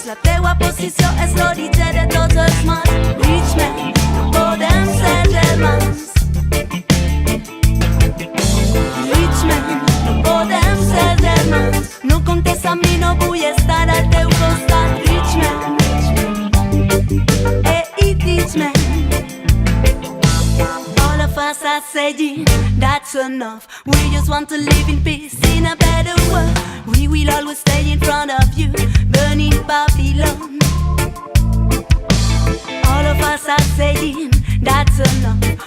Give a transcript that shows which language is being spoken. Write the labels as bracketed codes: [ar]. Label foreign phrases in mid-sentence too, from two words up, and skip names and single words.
[ca] La teua posició és l'origen de tots els mals. Richman, podem ser germans. Richman, no podem ser germans. No comptes amb mi, no vull estar al teu costat. [en] Richman, hey Richman. All of us are saying that's enough. We just want to live in peace in a better world. We will always stay in front of you, burning Babylon. All of us are saying that's enough.